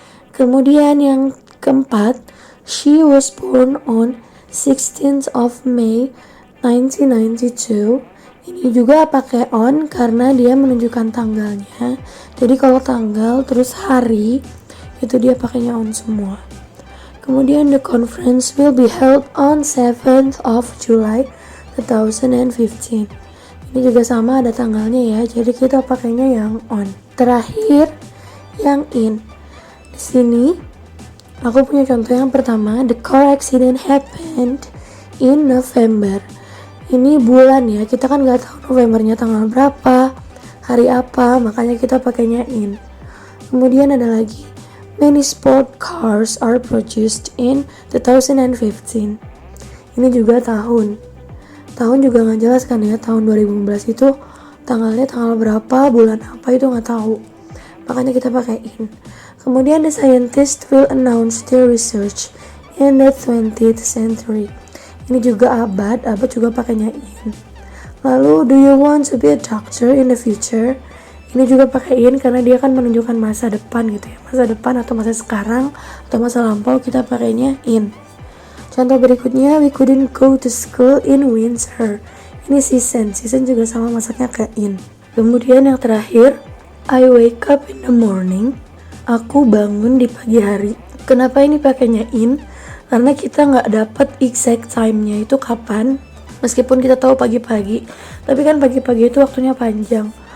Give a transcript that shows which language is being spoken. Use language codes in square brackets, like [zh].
[en] Kemudian yang keempat, she was born on 16th of May 1992. [id] Ini juga pakai on karena dia menunjukkan tanggalnya. Jadi kalau tanggal terus hari itu dia pakainya on semua. [en] Kemudian the conference will be held on 7th of July 2015. [id] Ini juga sama ada tanggalnya ya. Jadi kita pakainya yang on. Terakhir yang in. Di sini aku punya contoh yang pertama, the car accident happened in November. Ini bulan ya, kita kan nggak tahu Novembernya tanggal berapa, hari apa, makanya kita pakainya in. [en] Kemudian ada lagi, many sport cars are produced in 2015. [id] Ini juga tahun juga nggak jelas kan ya, tahun 2015 itu tanggalnya tanggal berapa, bulan apa itu nggak tahu, makanya kita pakai in. [en] Kemudian the scientist will announce their research in the 20th century. [id] Ini juga abad juga pakainya in. [en] Lalu do you want to be a doctor in the future? [id] Ini juga pakai in karena dia kan menunjukkan masa depan gitu ya. Masa depan atau masa sekarang atau masa lampau kita pakainya in. [en] Contoh berikutnya, we couldn't go to school in winter. [id] Ini season juga sama masaknya ke in. Kemudian yang terakhir, I wake up in the morning. Aku bangun di pagi hari. Kenapa ini pakainya in? Karena kita nggak dapat exact time- nya itu kapan. Meskipun kita tahu pagi-pagi, tapi kan pagi-pagi itu waktunya panjang.